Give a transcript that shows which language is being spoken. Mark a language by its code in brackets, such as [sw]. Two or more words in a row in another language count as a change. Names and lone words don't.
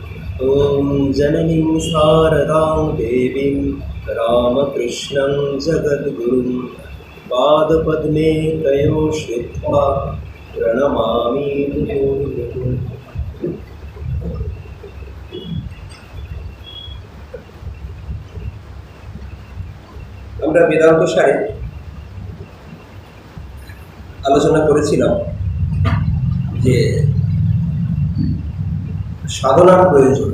[sa] ॐ जननीं शारदां देवीं रामकृष्णं जगद्गुरुं पादपद्मे तयोः श्रित्वा प्रणमामि मुहुर्मुहुः। [bn] আমরা বেদান্ত সারে আলোচনা করেছিলাম যে সাধনার প্রয়োজন।